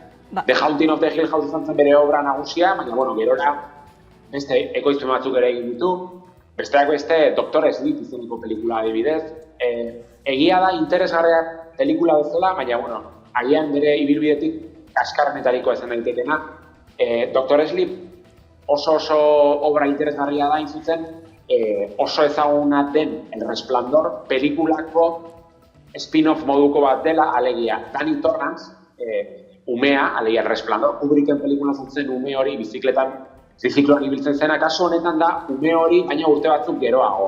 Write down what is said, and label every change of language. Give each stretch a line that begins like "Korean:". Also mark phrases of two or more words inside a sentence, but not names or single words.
Basque: The Haunting of the Hill House izan zen bere obra nagusia, baina, gerora beste ekoizpen batzuk ere egin ditu, besteak beste Dr. Sleep izeneko pelikula adibidez. Egia da interesgarria pelikula bezala, baina, agian bere ibilbidetik kaskarrenetariko esan daitekeena. Dr. Sleep oso obra interesgarria da zuzen, oso ezaguna den El Resplandor pelikulako spin-off moduko bat dela, alegia Danny Torrance, umea, alegia El Resplandor, Kubricken pelikula zen ume hori bizikloan ibiltzen zena, kasu honetan da ume hori baina urte batzuk geroago.